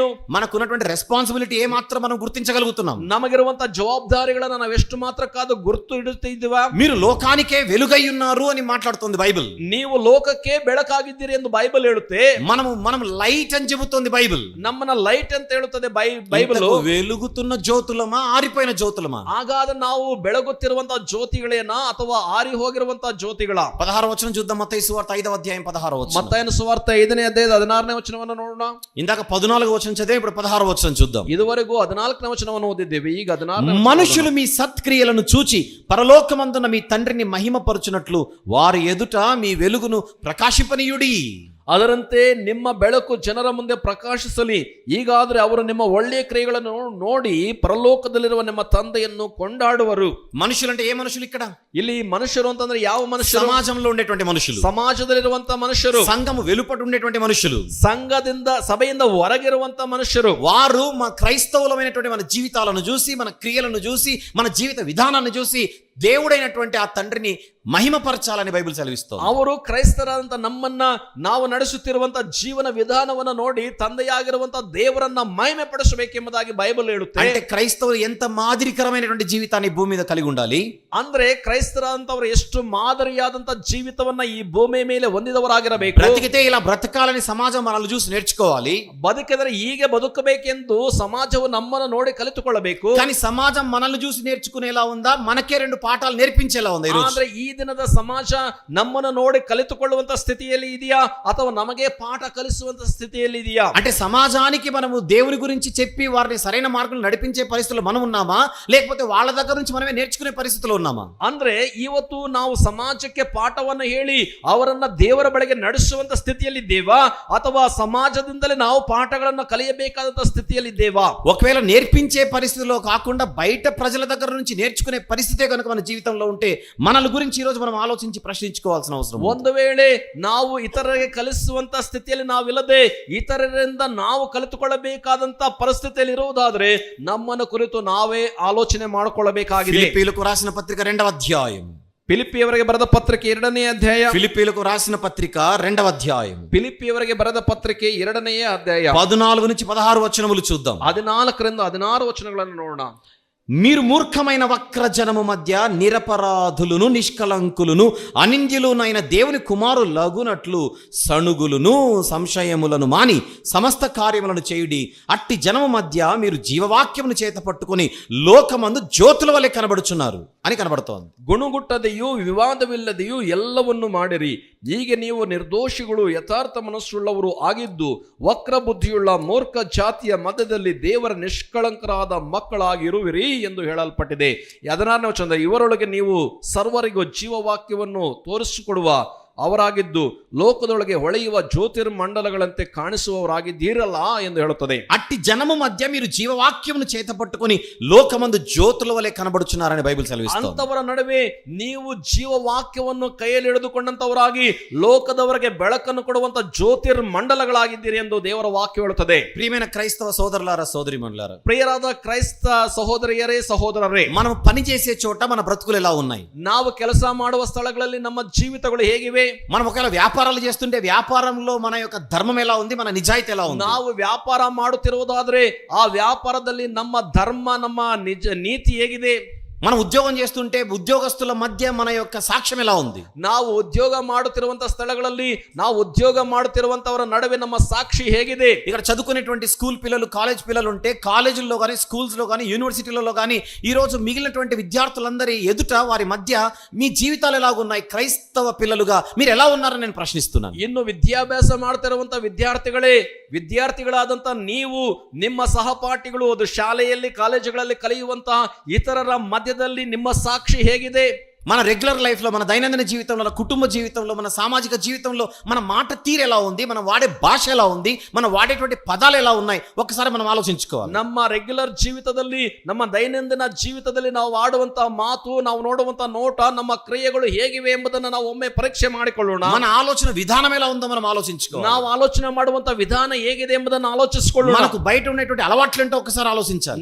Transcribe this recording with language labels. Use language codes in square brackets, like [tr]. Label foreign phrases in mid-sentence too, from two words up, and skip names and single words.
[te] మనకున్నటువంటి రెస్పాన్సిబిలిటీ ఏ మాత్రం మనం గుర్తించగలుగుతున్నాం? [kn] ನಮಗಿರುವಂತ ಜವಾಬ್ದಾರಿಗಳನ್ನ ನಾವು ಎಷ್ಟು ಮಾತ್ರ ಕಾದು ಗುರುತು ಇಡುತ್ತಿದ್ದೀವಾ? [te] మీరు లోకానికే వెలుగై ఉన్నారు అని మాట్లాడుతుంది బైబిల్. [kn] ನೀವು ಲೋಕಕ್ಕೆ ಬೆಳಕಾಗಿದ್ದೀರಿ ಎಂದು ಬೈಬಲ್ ಹೇಳುತ್ತೆ. [te] మనం లైట్ అని చెబుతోంది బైబిల్. [kn] ನಮ್ಮನ್ನ ಲೈಟ್ ಅಂತ ಹೇಳುತ್ತದೆ ಬೈಬಲ್. [te] వెలుగుతున్న జ్యోతులమా, ఆరిపోయిన జ్యోతులమా? [kn] ಹಾಗಾದ್ರೆ ನಾವು ಬೆಳಗುತ್ತಿರುವಂತಹ ಜ್ಯೋತಿಗಳೇನ ಅಥವಾ ಆರಿ ಹೋಗಿರುವಂತಹ ಜ್ಯೋತಿಗಳ? [te] 16వ వచనం చూద్దాం. మత్తయి సువార్త 5వ అధ్యాయం 16వ వచనం. [kn] ಮತ್ತಾಯನ ಸುವಾರ್ತೆ 5ನೇ ಅಧ್ಯಾಯದ 16ನೇ ವಚನವನ್ನು ನೋಡೋಣ. [te] ఇందాక 14వ వచనం చదివాం, ఇప్పుడు 16వ వచనం చూద్దాం. [kn] ಇದುವರೆಗೂ 14ನೇ ವಚನವನ್ನು ಓದಿದ್ದೇವೆ, ಈಗ 16ನೇ. [te] మనుషులు మీ సత్క్రియలను చూచి పరలోకమందున మీ తండ్రిని మహిమపరచునట్లు వారి ఎదుట మీ వెలుగును ప్రకాశింపనీయుడి. [kn] ಅದರಂತೆ ನಿಮ್ಮ ಬೆಳಕು ಜನರ ಮುಂದೆ ಪ್ರಕಾಶಿಸಲಿ. ಈಗಾದ್ರೆ ಅವರು ನಿಮ್ಮ ಒಳ್ಳೆಯ ಕ್ರಿಯೆಗಳನ್ನು ನೋಡಿ ಪರಲೋಕದಲ್ಲಿರುವ ನಿಮ್ಮ ತಂದೆಯನ್ನು ಕೊಂಡಾಡುವರು. [te] మనుషులంటే ఏ మనుషులు ఇక్కడ? [kn] ಇಲ್ಲಿ మనుషರು ಅಂತಂದ್ರೆ ಯಾವ మనుషರು? [te] సమాజంలో ఉండేటువంటి మనుషులు, [kn] ಸಮಾಜದಲ್ಲಿರುವಂತ ಮನುಷ್ಯರು, [te] సంఘము వెలుపట ఉండేటువంటి మనుషులు, [kn] సంఘದಿಂದ సభೆಯಿಂದ ಹೊರಗಿರುವಂತ మనుషరు. [te] వారు మన క్రైస్తవులమైనటువంటి మన జీవితాలను చూసి, మన క్రియలను చూసి, మన జీవిత విధానాన్ని చూసి దేవుడైనటువంటి ఆ తండ్రిని మహిమపరచాలని బైబిల్ సెలవిస్తుంది. [kn] ಅವರು ಕ್ರೈಸ್ತರಾದಂತ ನಮ್ಮನ್ನ, ನಾವು ನಡೆಸುತ್ತಿರುವಂತ ಜೀವನ ವಿಧಾನವನ್ನು ನೋಡಿ ತಂದೆಯಾಗಿರುವಂತ ದೇವರನ್ನ ಮಹಿಮೆ ಪಡಿಸಬೇಕೆಂಬುದಾಗಿ ಬೈಬಲ್ ಹೇಳುತ್ತೆ. [te] అంటే క్రైస్తవులు ఎంత మాదిరికరమైనటువంటి జీవితాన్ని భూమి మీద కలిగి ఉండాలి [kn] ಅಂದ್ರೆ ಕ್ರೈಸ್ತರಾದಂತವರು ಎಷ್ಟು ಮಾದರಿಯಾದಂತ ಜೀವಿತವನ್ನ ಈ ಭೂಮಿ ಮೇಲೆ ಹೊಂದಿದವರಾಗಿರಬೇಕು. [te] బ్రతికితే ఇలా బ్రతకాలని సమాజం మనల్ని చూసి నేర్చుకోవాలి. [kn] ಬದುಕಿದರೆ ಹೀಗೆ ಬದುಕಬೇಕೆಂದು ಸಮಾಜವು ನಮ್ಮನ್ನು ನೋಡಿ ಕಲಿತುಕೊಳ್ಳಬೇಕು. [te] కానీ సమాజం మనల్ని చూసి నేర్చుకునేలా ఉందా, మనకే రెండు పాఠాలు నేర్పించేలా ఉందా? [kn] ಆದ್ರೆ ಈ ದಿನದ ಸಮಾಜ ನಮ್ಮನ್ನು ನೋಡಿ ಕಲಿತುಕೊಳ್ಳುವಂತ ಸ್ಥಿತಿಯಲ್ಲಿ ಇದೆಯಾ ಅಥವಾ ನಮಗೆ ಪಾಠ ಕಲಿಸುವಂತ ಸ್ಥಿತಿಯಲ್ಲಿ ಇದೆಯಾ? [te] అంటే సమాజానికి మనము దేవుని గురించి చెప్పి వారిని సరైన మార్గంలో నడిపించే పరిస్థితుల్లో మనం ఉన్నామా, లేకపోతే వాళ్ళ దగ్గర నుంచి మనమే నేర్చుకునే పరిస్థితిలో ఉన్నామా? [kn] ಅಂದ್ರೆ ಇವತ್ತು ನಾವು ಸಮಾಜಕ್ಕೆ ಪಾಠವನ್ನು ಹೇಳಿ ಅವರನ್ನ ದೇವರ ಬಳಿಗೆ ನಡೆಸುವಂತ ಸ್ಥಿತಿಯಲ್ಲಿದ್ದೇವಾ ಅಥವಾ ಸಮಾಜದಿಂದಲೇ ನಾವು ಪಾಠಗಳನ್ನು ಕಲಿಯಬೇಕಾದಂತ ಸ್ಥಿತಿಯಲ್ಲಿದ್ದೇವಾ? [te] ఒకవేళ నేర్పించే పరిస్థితిలో కాకుండా బయట ప్రజల దగ్గర నుంచి నేర్చుకునే పరిస్థితే కనుక మన జీవితంలో ఉంటే మనల గురించి ఈ రోజు మనం ఆలోచించి ప్రశ్నించుకోవాల్సిన అవసరం. [kn] ಒಂದು ವೇಳೆ ನಾವು ಇತರರಿಗೆ ಕಲಿಸುವಂತ ಸ್ಥಿತಿಯಲ್ಲಿ ನಾವಿಲ್ಲದೆ ಇತರರಿಂದ ನಾವು ಕಲಿತುಕೊಳ್ಳಬೇಕಾದಂತ ಪರಿಸ್ಥಿತಿಯಲ್ಲಿ ಇರುವುದಾದ್ರೆ ನಮ್ಮನ್ನು ಕುರಿತು ನಾವೇ ಆಲೋಚನೆ ಮಾಡಿಕೊಳ್ಳಬೇಕಾಗಿದೆ. [te] ఫిలిప్పీయులకు రాసిన పత్రిక 2వ అధ్యాయం. [kn] ಫಿಲಿಪ್ಪಿಯವರಿಗೆ ಬರೆದ ಪತ್ರಿಕೆ 2ನೇ ಅಧ್ಯಾಯ. [te] ఫిలిప్పీయులకు రాసిన పత్రిక 2వ అధ్యాయం. [kn] ಫಿಲಿಪ್ಪಿಯವರಿಗೆ ಬರೆದ ಪತ್ರಿಕೆ 2ನೇ ಅಧ್ಯಾಯ [te] 14 నుంచి 16 వచనములు చూద్దాం. [kn] 14ರಿಂದ 16 ವಚನಗಳನ್ನು ನೋಡೋಣ. [te] మీరు మూర్ఖమైన వక్రజనము మధ్య నిరపరాధులను, నిష్కలంకులను, అనింద్యులునైన దేవుని కుమారులగునట్లు సణుగులను, సంశయములను మాని సమస్త కార్యములను చేయుడి. అట్టి జనము మధ్య మీరు జీవవాక్యమును చేత పట్టుకొని లోకమందు జ్యోతుల వలె కనబడుచున్నారు అని కనబడుతోంది. [kn] ಗುಣಗುಟ್ಟದೆಯೂ ವಿವಾದವಿಲ್ಲದೆಯೂ ಎಲ್ಲವನ್ನು ಮಾಡಿರಿ. ಹೀಗೆ ನೀವು ನಿರ್ದೋಷಿಗಳು, ಯಥಾರ್ಥ ಮನಸ್ಸುಳ್ಳವರು ಆಗಿದ್ದು ವಕ್ರ ಬುದ್ಧಿಯುಳ್ಳ ಮೂರ್ಖ ಜಾತಿಯ ಮಧ್ಯದಲ್ಲಿ ದೇವರ ನಿಷ್ಕಳಂಕರಾದ ಮಕ್ಕಳಾಗಿರುವಿರಿ ಎಂದು ಹೇಳಲ್ಪಟ್ಟಿದೆ. 16ನೇ ವಚನ, ಇವರೊಳಗೆ ನೀವು ಸರ್ವರಿಗೂ ಜೀವವಾಕ್ಯವನ್ನು ತೋರಿಸಿಕೊಡುವ ಅವರಾಗಿದ್ದು ಲೋಕದೊಳಗೆ ಹೊಳೆಯುವ ಜ್ಯೋತಿರ್ಮಂಡಲಗಳಂತೆ ಕಾಣಿಸುವವರಾಗಿದ್ದೀರಲ್ಲ ಎಂದು ಹೇಳುತ್ತದೆ. [te] అట్టి జనము మధ్య మీరు జీవవాక్యమును చేత పట్టుకొని లోకమందు జ్యోతుల వలె కనబడుచున్నారని బైబిల్ సెలవిస్తుంది. [kn] ಅಂತವರ ನಡುವೆ ನೀವು ಜೀವವಾಕ್ಯವನ್ನು ಕೈಯಲ್ಲಿ ಹಿಡಿದುಕೊಂಡಂತವರಾಗಿ ಲೋಕದವರಿಗೆ ಬೆಳಕನ್ನು ಕೊಡುವಂತ ಜ್ಯೋತಿರ್ಮಂಡಲಗಳಾಗಿದ್ದೀರಿ ಎಂದು ದೇವರ ವಾಕ್ಯ ಹೇಳುತ್ತದೆ. [te] ప్రియమైన క్రైస్తవ సోదరులారా, సోదరిమణులారా, [kn] ಪ್ರಿಯರಾದ ಕ್ರೈಸ್ತ ಸಹೋದರಿಯರೇ, ಸಹೋದರರೇ, [te] మనం పని చేసే చోట మన బ్రతుకులు ఎలా ఉన్నాయి? [kn] ನಾವು ಕೆಲಸ ಮಾಡುವ ಸ್ಥಳಗಳಲ್ಲಿ ನಮ್ಮ ಜೀವಿತಗಳು ಹೇಗಿವೆ? [te] మనం ఒకవేళ వ్యాపారాలు చేస్తుంటే వ్యాపారంలో మన యొక్క ధర్మం ఎలా ఉంది, మన నిజాయితీ ఎలా ఉంది? [kn] ನಾವು ವ್ಯಾಪಾರ ಮಾಡುತ್ತಿರುವುದಾದ್ರೆ ಆ ವ್ಯಾಪಾರದಲ್ಲಿ ನಮ್ಮ ಧರ್ಮ, ನಮ್ಮ ನೀತಿ ಹೇಗಿದೆ? [te] మనం ఉద్యోగం చేస్తుంటే ఉద్యోగస్తుల మధ్య మన యొక్క సాక్ష్యం ఎలా ఉంది? [kn] ನಾವು ಉದ್ಯೋಗ ಮಾಡುತ್ತಿರುವಂತ ಸ್ಥಳಗಳಲ್ಲಿ ನಾವು ಉದ್ಯೋಗ ಮಾಡುತ್ತಿರುವಂತವರ ನಡುವೆ ನಮ್ಮ సాక్షి ಹೇಗಿದೆ? [te] ఇక్కడ చదువుకునేటువంటి స్కూల్ పిల్లలు, కాలేజ్ పిల్లలు ఉంటే కాలేజీల్లో కానీ, స్కూల్స్లో కానీ, యూనివర్సిటీలలో కానీ ఈ రోజు మిగిలినటువంటి విద్యార్థులందరి ఎదుట వారి మధ్య మీ జీవితాలు ఎలాగున్నాయి? క్రైస్తవ పిల్లలుగా మీరు ఎలా ఉన్నారని నేను ప్రశ్నిస్తున్నాను. [kn] ಇನ್ನು ವಿದ್ಯಾಭ್ಯಾಸ ಮಾಡ್ತಿರುವಂತ ವಿದ್ಯಾರ್ಥಿಗಳಾದಂತ ನೀವು, ನಿಮ್ಮ ಸಹಪಾಠಿಗಳು, ಅದು ಶಾಲೆಯಲ್ಲಿ ಕಾಲೇಜುಗಳಲ್ಲಿ ಕಲಿಯುವಂತಹ ಇತರರ ಮಧ್ಯದಲ್ಲಿ ನಿಮ್ಮ ಸಾಕ್ಷಿ ಹೇಗಿದೆ? [te] మన [en] regular life, [te] మన దైనందిన జీవితంలో, కుటుంబ జీవితంలో, మన సామాజిక జీవితంలో మన మాట తీరు ఎలా ఉంది? మనం వాడే భాష ఎలా ఉంది? మనం వాడేటువంటి పదాలు ఎలా ఉన్నాయి? ఒక్కసారి మనం ఆలోచించుకోవాలి. [kn] ನಮ್ಮ ರೆಗ್ಯುಲರ್ ಜೀವಿತದಲ್ಲಿ, ನಮ್ಮ ದೈನಂದಿನ ಜೀವಿತದಲ್ಲಿ ನಾವು ಆಡುವಂತಹ ಮಾತು, ನಾವು ನೋಡುವಂತಹ ನೋಟ, ನಮ್ಮ ಕ್ರಿಯೆಗಳು ಹೇಗಿವೆ ಎಂಬುದನ್ನು ನಾವು ಒಮ್ಮೆ ಪರೀಕ್ಷೆ ಮಾಡಿಕೊಳ್ಳೋಣ. [te] మన ఆలోచన విధానం ఎలా ఉందో మనం ఆలోచించుకోవాలి. [kn] ನಾವು ಆಲೋಚನೆ ಮಾಡುವಂತಹ ವಿಧಾನ ಹೇಗಿದೆ ಎಂಬುದನ್ನು ಆಲೋಚಿಸಿಕೊಳ್ಳೋಣ. [te] మనకు బయట ఉన్నటువంటి అలవాట్లేంటో ఒకసారి ఆలోచించాలి.